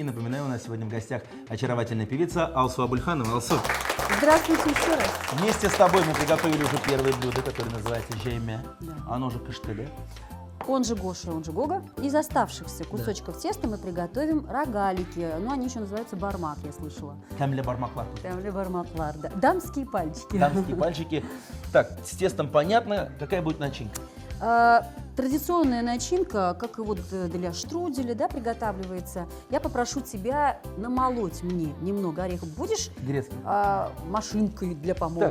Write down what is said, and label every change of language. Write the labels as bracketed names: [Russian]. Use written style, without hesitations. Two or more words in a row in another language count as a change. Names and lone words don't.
[Russian] Напоминаю, у нас сегодня в гостях очаровательная певица Алсу Абульханова. Алсу, Здравствуйте еще раз. вместе с тобой мы приготовили уже первое блюдо, которое называется жейме. Да. Оно же кыштыли. Он же Гоша, он же Гога. Из оставшихся кусочков теста мы приготовим рогалики. Ну, они еще называются бармак, я слышала. [Tatar] Камля бармаклар. Тамли бармаклар, [Russian] да. Дамские пальчики. Дамские пальчики. Так, с тестом понятно. Какая будет начинка? Традиционная начинка, как и вот для штруделя, да, приготавливается. Я попрошу тебя намолоть мне немного орехов. Будешь Грецкий. машинкой для помола